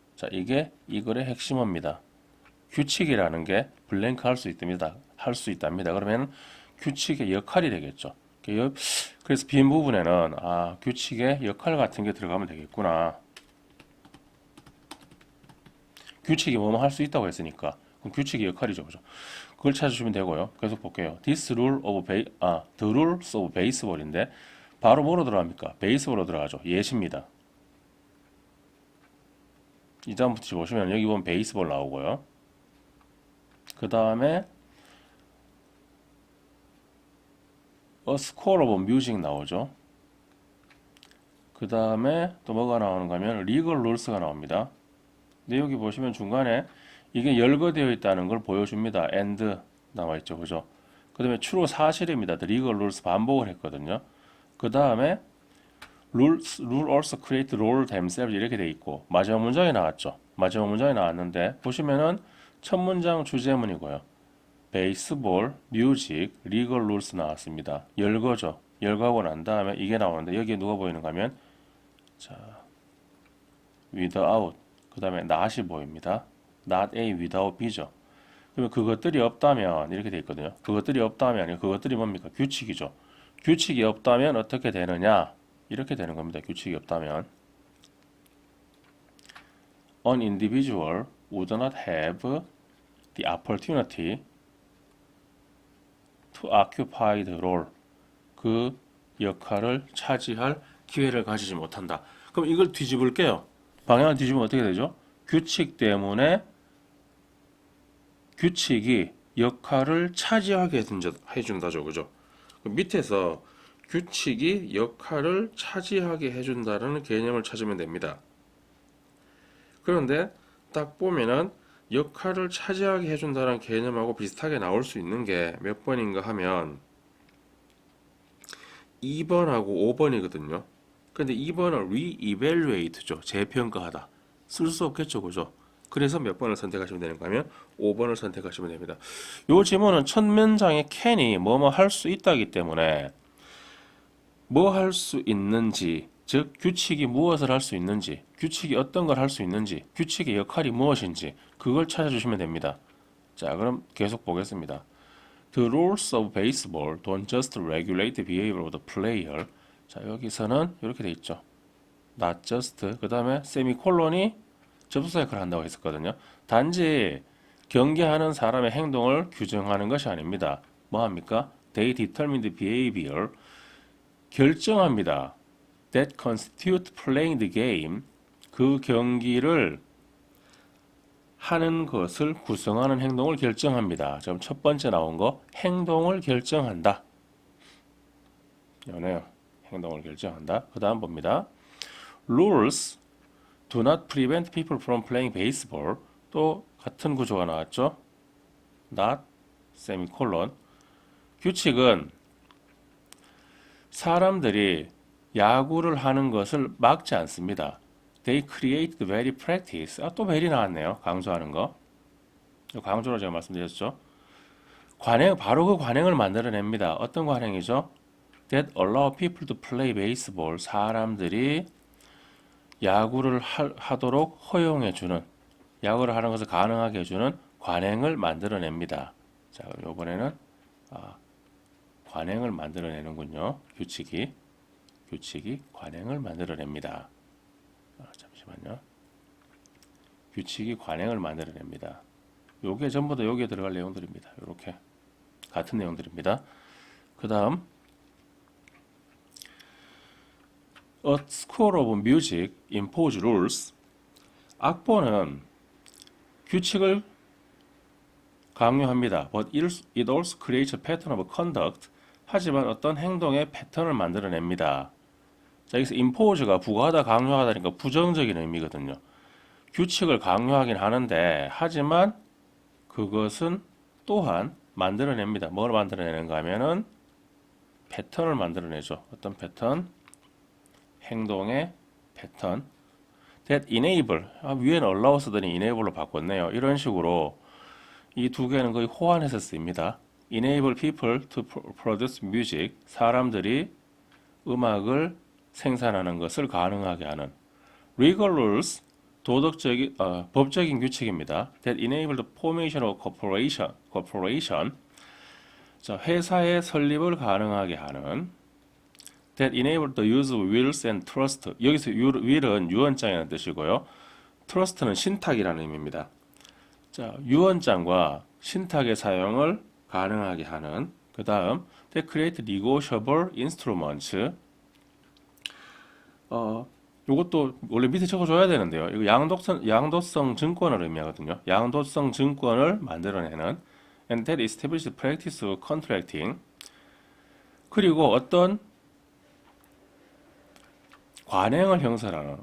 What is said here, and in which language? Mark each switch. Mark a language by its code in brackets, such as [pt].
[ko] 자, 이게 이 글의 핵심어입니다. 규칙이라는 게 블랭크 할 수 있답니다. 그러면 규칙의 역할이 되겠죠. 그래서 빈 부분에는 규칙의 역할 같은 게 들어가면 되겠구나. 규칙이 뭐뭐 할 수 있다고 했으니까 그럼 규칙의 역할이죠, 그죠? 그걸 찾으시면 되고요. 계속 볼게요. [en] This rule of the rules of baseball인데 [ko] 바로 뭐로 들어갑니까? 베이스볼로 들어가죠. 예시입니다. 이 다음부터 보시면 여기 보면 베이스볼 나오고요. 그 다음에 [en] A score of music [ko] 나오죠. 그 다음에 또 뭐가 나오는가 하면 [en] legal rules [ko] 가 나옵니다. 근데 여기 보시면 중간에 이게 열거되어 있다는 걸 보여줍니다. and 나와 있죠, 그죠? 그 다음에 true 사실입니다. legal rules 반복을 했거든요. 그 다음에 [en] rule also create rule themselves [ko] 이렇게 돼 있고 마지막 문장이 나왔죠. 마지막 문장이 나왔는데 보시면은 첫 문장 주제문이고요. 베이스볼, 뮤직, 리걸 룰스 나왔습니다. 열거죠. 열거하고 난 다음에 이게 나오는데 여기에 누가 보이는가 하면 자, without 그 다음에 not이 보입니다. [en] not A without B죠. [ko] 그러면 그것들이 없다면 이렇게 돼 있거든요. 그것들이 없다면 그것들이 뭡니까? 규칙이죠. 규칙이 없다면 어떻게 되느냐? 이렇게 되는 겁니다. 규칙이 없다면 [en] an individual would not have the opportunity to occupy the role. [ko] 그 역할을 차지할 기회를 가지지 못한다. 그럼 이걸 뒤집을게요. 방향을 뒤집으면 어떻게 되죠? 규칙 때문에 규칙이 역할을 차지하게 해준다죠. 그죠? 밑에서 규칙이 역할을 차지하게 해준다는 개념을 찾으면 됩니다. 그런데 딱 보면은 역할을 차지하게 해준다는 개념하고 비슷하게 나올 수 있는 게 몇 번인가 하면 2번하고 5번이거든요. 근데 2번은 re-evaluate죠. 재평가하다. 쓸 수 없겠죠. 그죠? 그래서 몇 번을 선택하시면 되는가 하면 5번을 선택하시면 됩니다. 요 지문은 첫 문장에 can이 뭐뭐 할 수 있다기 때문에 뭐 할 수 있는지, 즉 규칙이 무엇을 할 수 있는지, 규칙이 어떤 걸 할 수 있는지, 규칙의 역할이 무엇인지 그걸 찾아주시면 됩니다. 자, 그럼 계속 보겠습니다. [en] The rules of baseball don't just regulate the behavior of the player. [ko] 자, 여기서는 이렇게 돼 있죠. [en] Not just. [ko] 그 다음에 세미콜론이 접수 역할을 한다고 했었거든요. 단지 경기하는 사람의 행동을 규정하는 것이 아닙니다. 뭐 합니까? [en] They determine the behavior. [ko] 결정합니다. [en] That constitute playing the game. [ko] 그 경기를 하는 것을 구성하는 행동을 결정합니다. 지금 첫 번째 나온 거 행동을 결정한다. 연해요. 행동을 결정한다. 그 다음 봅니다. [en] Rules do not prevent people from playing baseball. [ko] 또 같은 구조가 나왔죠. Not 세미콜론. 규칙은 사람들이 야구를 하는 것을 막지 않습니다. [en] They create the very practice. [ko] 또 very 나왔네요. 강조하는 거. 강조로 제가 말씀드렸죠. 관행, 바로 그 관행을 만들어냅니다. 어떤 관행이죠? [en] That allow people to play baseball. [ko] 사람들이 야구를 하도록 허용해주는, 야구를 하는 것을 가능하게 해주는 관행을 만들어냅니다. 자, 그럼 이번에는 관행을 만들어내는군요. 규칙이 관행을 만들어냅니다. 잠시만요. 규칙이 관행을 만들어냅니다. 요게 전부 다 여기에 들어갈 내용들입니다. 이렇게 같은 내용들입니다. [en] 그 다음 A score of music impose rules. [ko] 악보는 규칙을 강요합니다. [en] But it also creates a pattern of conduct. [ko] 하지만 어떤 행동의 패턴을 만들어냅니다. 자, 여기서 impose가 부과하다, 강요하다니까 부정적인 의미거든요. 규칙을 강요하긴 하는데 하지만 그것은 또한 만들어냅니다. 뭘 만들어내는가 하면은 패턴을 만들어내죠. 어떤 패턴? 행동의 패턴. [en] That enable. [ko] 위에는 allow 쓰더니 enable로 바꿨네요. 이런 식으로 이 두 개는 거의 호환해서 쓰입니다. [en] Enable people to produce music. [ko] 사람들이 음악을 생산하는 것을 가능하게 하는. [en] Legal rules. [ko] 법적인 규칙입니다. [en] That enable the formation of corporation. [ko] 자, 회사의 설립을 가능하게 하는. [en] That enable the use of wills and trust. [ko] 여기서 will은 유언장이라는 뜻이고요. trust는 신탁이라는 의미입니다. 자, 유언장과 신탁의 사용을 가능하게 하는. 그 다음, [en] that create negotiable instruments. [ko] 이것도 원래 밑에 적어줘야 되는데요. 이거 양도성 증권을 의미하거든요. 양도성 증권을 만들어내는. [en] And that establish the practice of contracting. [ko] 그리고 어떤 관행을 형성하는.